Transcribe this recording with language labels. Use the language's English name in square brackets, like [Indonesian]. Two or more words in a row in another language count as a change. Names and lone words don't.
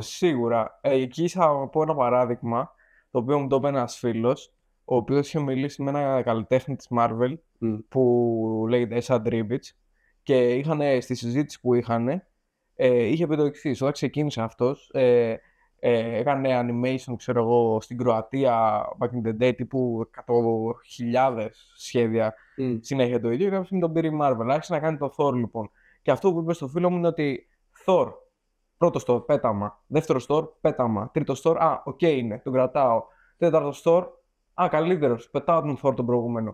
[Greek] Σίγουρα. Εκεί θα πω ένα παράδειγμα, το οποίο μου το είπε ένας φίλος, ο οποίος είχε μιλήσει με ένα καλλιτέχνη της Marvel, που λέγεται Esad Ribic, και στη συζήτηση που είχε πει το εξής: όταν ξεκίνησε αυτός, έκανε animation, ξέρω εγώ, στην Κροατία [English] back in the day, [Greek] τύπου 100.000 σχέδια, συνέχεια το ίδιο, και κάποια τον πήρε η Marvel. Άρχισε να κάνει το Thor, λοιπόν. Και αυτό που είπε στο φίλο μου είναι ότι Thor, πρώτο Thor, πέταμα. Δεύτερο Thor, πέταμα. Τρίτο Thor, οκ είναι, τον κρατάω. Τέταρτο Thor, καλύτερος, πετάω τον Thor τον προηγούμενο.